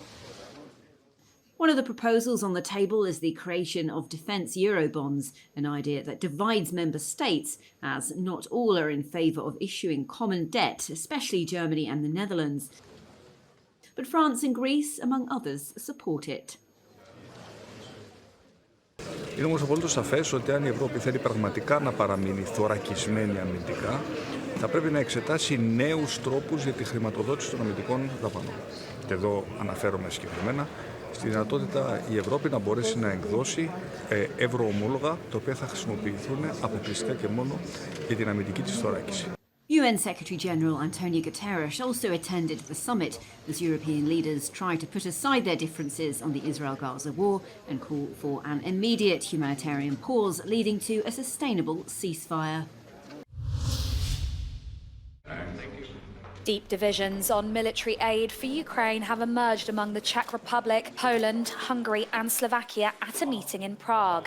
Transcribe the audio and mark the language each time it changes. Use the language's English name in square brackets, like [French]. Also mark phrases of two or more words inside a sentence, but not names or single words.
[English] One of the proposals on the table is the creation of defence Eurobonds, an idea that divides member states, as not all are in favour of issuing common debt, especially Germany and the Netherlands. But France and Greece, among others, support it. [Greek] Είναι όμως απολύτως σαφές ότι αν η Ευρώπη θέλει πραγματικά να παραμείνει θωρακισμένη αμυντικά, θα πρέπει να εξετάσει νέους τρόπους για τη χρηματοδότηση των αμυντικών δαπανών. Και εδώ αναφέρομαι συγκεκριμένα στη δυνατότητα η Ευρώπη να μπορέσει να εκδώσει ευρωομόλογα, τα οποία θα χρησιμοποιηθούν αποκλειστικά και μόνο για την αμυντική της θωράκιση. [English] UN Secretary-General Antonio Guterres also attended the summit as European leaders try to put aside their differences on the Israel-Gaza war and call for an immediate humanitarian pause leading to a sustainable ceasefire. Deep divisions on military aid for Ukraine have emerged among the Czech Republic, Poland, Hungary and Slovakia at a meeting in Prague.